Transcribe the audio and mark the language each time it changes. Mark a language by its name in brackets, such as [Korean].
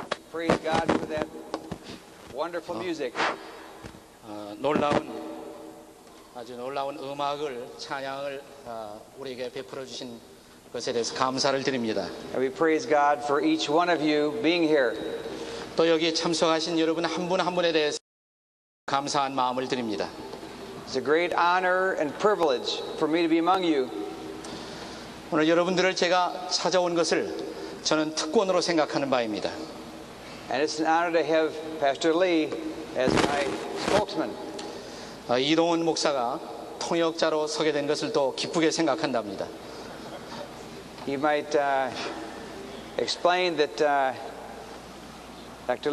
[English] praise God for that wonderful music. [Korean] 아주 놀라운 음악을 찬양을 우리에게 베풀어 주신 것에 대해서 감사를 드립니다. [English] And we praise God for each one of you being here. [Korean] 또 여기 참석하신 여러분 한 분 한 분에 대해서 감사한 마음을 드립니다. [English] It's a great honor and privilege for me to be among you. [Korean] 오늘 여러분들을 제가 찾아온 것을 저는 특권으로 생각하는 바입니다. [English] And it's an honor to have Pastor Lee as my spokesman. [Korean] 이동훈 목사가 통역자로 서게 된 것을 또 기쁘게 생각한답니다. [English] He might explain that Dr.